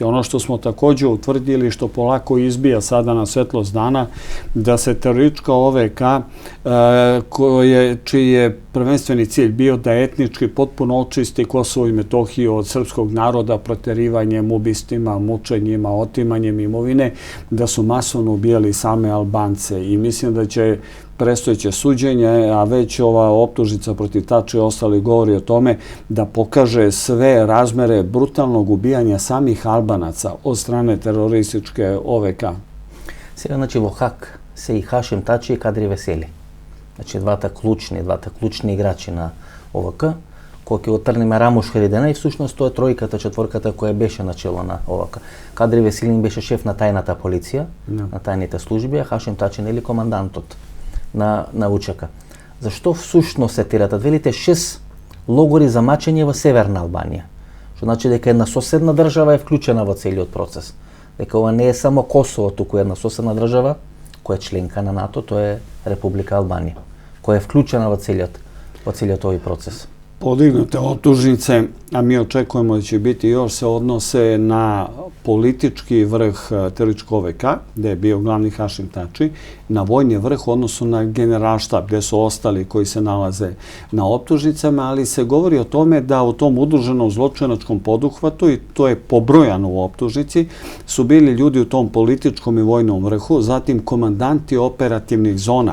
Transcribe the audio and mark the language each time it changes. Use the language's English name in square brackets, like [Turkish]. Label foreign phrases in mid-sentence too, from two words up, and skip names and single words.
[Serbian] Ono što smo također utvrdili, što polako izbija sada na svetlost dana, da se teroristička OVK, čiji je prvenstveni cilj bio da etnički potpuno očisti Kosovo i Metohiju od srpskog naroda proterivanjem, ubistvima, mučenjima, otimanjem imovine, da su masovno ubijali same Albance. I mislim da će predstojeće suđenje, a već ova optužnica protiv Tači i ostali govori o tome da pokaže sve razmere brutalnog ubijanja samih Albanaca od strane terorističke OVK. [Macedonian] Сега, значи, во Хак се и Хашим Тачи и Кадри Весели. Значи, двата клучни играчи на ОВК, кои ќе отрнеме Рамуш Харидена и всушност тоа е тројката, четворката која беше начело на ОВК. Кадри Веселин беше шеф на тајната полиција, на тајните служби, а Хашим Тачи нели командантот на УЧК. Зашто всушност се тиратат? Велите 6 логори за мачење во Северна Албанија. Што значи дека една соседна држава е вклучена во целиот процес. Дека ова не е само Косово, туку една соседна држава која е членка на НАТО, тоа е Република Албанија, која е вклучена во целиот овој процес. [Serbian] Podignute optužnice, a mi očekujemo da će biti još, se odnose na politički vrh terorističke OVK, gde je bio glavni Hašim Tači, na vojni vrh, odnosno na generalštab, gde su ostali koji se nalaze na optužnicama, ali se govori o tome da u tom udruženom zločinačkom poduhvatu, i to je pobrojano u optužnici, su bili ljudi u tom političkom i vojnom vrhu, zatim komandanti operativnih zona.